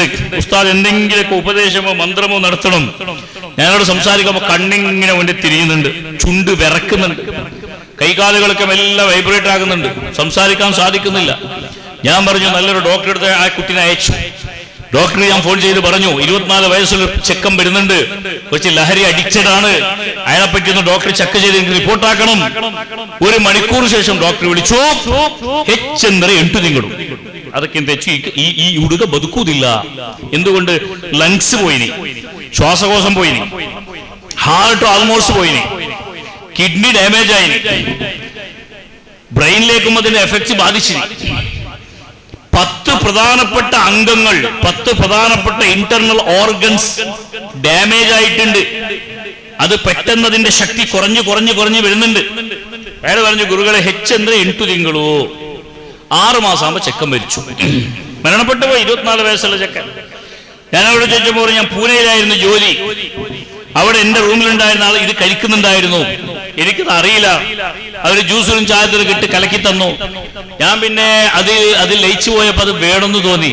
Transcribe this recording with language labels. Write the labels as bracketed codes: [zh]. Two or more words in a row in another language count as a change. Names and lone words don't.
[ml] ഉസ്താദ് എന്തെങ്കിലുമൊക്കെ ഉപദേശമോ മന്ത്രമോ നടത്തണം. ഞാനോട് സംസാരിക്കുമ്പോ കണ്ണിങ്ങനെ വേണ്ടി തിരിയുന്നുണ്ട്, ചുണ്ട് വിറക്കുന്നുണ്ട്, കൈകാലുകളൊക്കെ മെല്ലെ വൈബ്രേറ്റ് ആകുന്നുണ്ട്, സംസാരിക്കാൻ സാധിക്കുന്നില്ല. ഞാൻ പറഞ്ഞു നല്ലൊരു ഡോക്ടറെ അടുത്ത് ആ കുട്ടീനെ അയച്ചു. ഡോക്ടറെ ഞാൻ ഫോൺ ചെയ്ത് പറഞ്ഞു 24 വയസ്സുള്ള ചെക്കൻ വരുന്നുണ്ട്, കുറച്ച് ലഹരി അഡിക്റ്റഡ്, അയാളെ പറ്റി ഒന്ന് ഡോക്ടർ ചെക്ക് ചെയ്ത് എനിക്ക് റിപ്പോർട്ടാക്കണം. 1 മണിക്കൂർ ശേഷം ഡോക്ടർ വിളിച്ചു, [kn] ಹೆಚ್ಚೆಂದರೆ 8 ತಿಂಗಳು, ಅದಕ್ಕಿಂತ ಹೆಚ್ಚು ಈ ಹುಡುಗ ಬದುಕುವುದಿಲ್ಲ. [ml] എന്തുകൊണ്ട്? ലങ്സ് പോയിനി, ശ്വാസകോശം പോയിനി, [en] heart almost [ml] പോയിനി, [en] kidney damage [ml] ആയിനി, ബ്രെയിനിലേക്കും അതിന്റെ എഫക്ട് ബാധിച്ചിനി. 10 പ്രധാനപ്പെട്ട അംഗങ്ങൾ, 10 പ്രധാനപ്പെട്ട [en] internal organs damage [ml] ആയിട്ടുണ്ട്. അത് പെട്ടെന്ന് അതിന്റെ ശക്തി കുറഞ്ഞു കുറഞ്ഞു കുറഞ്ഞു വരുന്നുണ്ട്. അയാൾ പറഞ്ഞു, ഗുരുകളെ [kn] ಹೆಚ್ಚೆಂದರೆ 8 ತಿಂಗಳು, [ml] 6 മാസം ആകുമ്പോ ചെക്കൻ മരിച്ചു, മരണപ്പെട്ടു പോയി. 24 വയസ്സുള്ള ചെക്കൻ. ഞാൻ അവിടെ ചോദിച്ചപ്പോൾ ഞാൻ പൂനെയിലായിരുന്നു ജോലി, അവിടെ എന്റെ റൂമിലുണ്ടായിരുന്ന ആൾ ഇത് കഴിക്കുന്നുണ്ടായിരുന്നു, എനിക്കത് അറിയില്ല. അവര് ജ്യൂസിലും ചായത്തിലും ഇട്ട് കലക്കി തന്നു. ഞാൻ പിന്നെ അത് ലയിച്ചു പോയപ്പോ അത് വേണമെന്ന് തോന്നി.